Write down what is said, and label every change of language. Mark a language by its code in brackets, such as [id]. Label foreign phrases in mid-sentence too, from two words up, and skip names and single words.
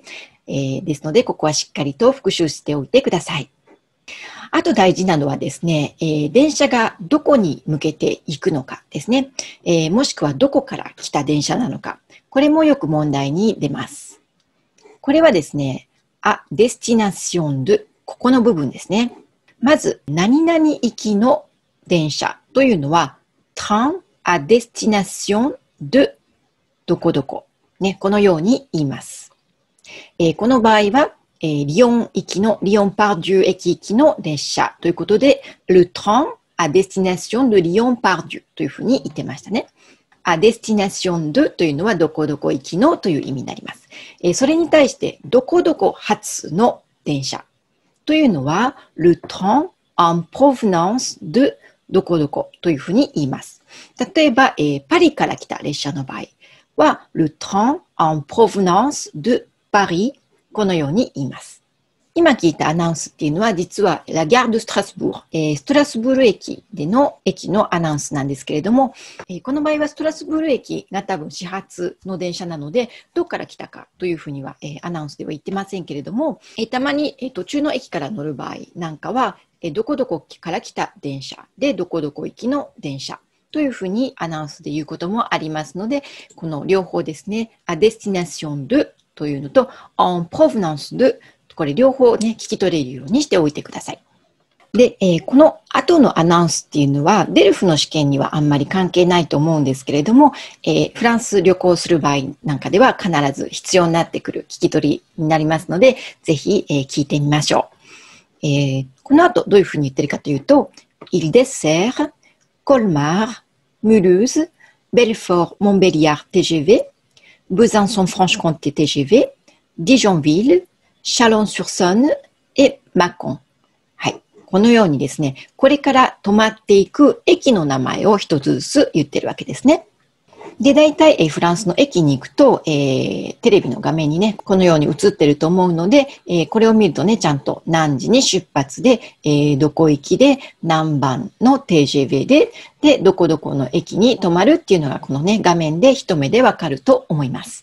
[ja] ですので、ここはしっかりと復習しておいてください。あと大事なのはですね、電車がどこに向けて行くのかですね。もしくはどこから来た電車なのか。これもよく問題に出ます。これはですね、 [fr] à destination de、 [ja] ここの部分ですね。まず、何々行きの電車というのは、 [fr] train à destination de [ja] どこどこ。ね、このように言います。この場合は、リヨン行きの、リヨンパーデュ駅行きの列車ということで、 [fr] le train à destination de Lyon-Part-Dieu [ja] というふうに言ってましたね。 [fr] à destination de [ja] というのはどこどこ行きのという意味になります。それに対してどこどこ発の電車というのは [fr] le train en provenance de [ja] どこどこというふうに言います。例えば、パリから来た列車の場合は [fr] le train en provenance de Paris [ja] このように言います。今聞いたアナウンスっていうのは実はラギャード・ストラスブール、ストラスブール駅での駅のアナウンスなんですけれども、この場合はストラスブール駅が多分始発の電車なのでどこから来たかというふうには、アナウンスでは言ってませんけれども、たまに、途中の駅から乗る場合なんかは、どこどこから来た電車でどこどこ行きの電車というふうにアナウンスで言うこともありますので、この両方ですね、 [fr] à destination de [ja] というのと [fr] en provenance de [ja] これ両方ね、聞き取れるようにしておいてください。で、この後のアナウンスっていうのは、デルフの試験にはあんまり関係ないと思うんですけれども、フランス旅行する場合なんかでは必ず必要になってくる聞き取りになりますので、ぜひ、聞いてみましょう。この後どういうふうに言ってるかというと、 [fr] Il dessert Colmar, Mulhouse, Belfort, Montbéliard TGV, Besançon-Franche-Comté TGV, Dijonville, Chalon-sur-Saône et Mâcon。 [ja] はい。このようにですね、これから止まっていく駅の名前を一つずつ言ってるわけですね。で、大体、フランスの駅に行くと、テレビの画面にね、このように映ってると思うので、これを見るとね、ちゃんと何時に出発で、どこ行きで、何番の TGV で、どこどこの駅に止まるっていうのが、このね、画面で一目でわかると思います。